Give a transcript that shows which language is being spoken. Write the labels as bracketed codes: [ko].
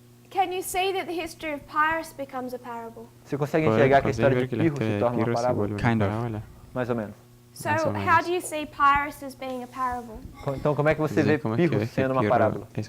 [en] Can you see that the history of Pyrrhus becomes a parable? [pt] Você consegue enxergar que a história de Pirro se torna uma parábola? [en] Kind of. [pt] Mais ou menos. [en] So how do you see Pyrrhus as being a parable? [pt] Então como é que você vê Pirro sendo uma parábola?